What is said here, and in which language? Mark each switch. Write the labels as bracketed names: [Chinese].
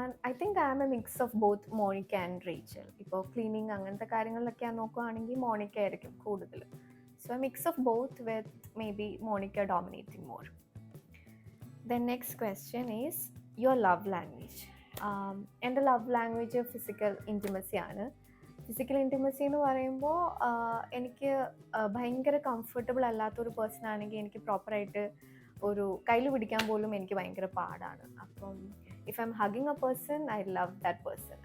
[English] I think I am a mix of both Monica and Rachel. [Malayalam] ഇപ്പോൾ cleaning അങ്ങനത്തെ കാര്യങ്ങളിലൊക്കെ നോക്കുകയാണെങ്കിൽ മോണിക്ക ആയിരിക്കും കൂടുതൽ. [English] So a mix of both, with maybe Monica dominating more. The next question is your love language. [Malayalam] എൻ്റെ love language physical intimacy ആണ്. Physical intimacy എന്ന് പറയുമ്പോൾ എനിക്ക് ഭയങ്കര കംഫർട്ടബിൾ അല്ലാത്തൊരു പേഴ്സൺ ആണെങ്കിൽ എനിക്ക് പ്രോപ്പറായിട്ട് ഒരു കയ്യിൽ പിടിക്കാൻ പോലും എനിക്ക് ഭയങ്കര പാടാണ്. [English] അപ്പം if I'm hugging a person, I love that person.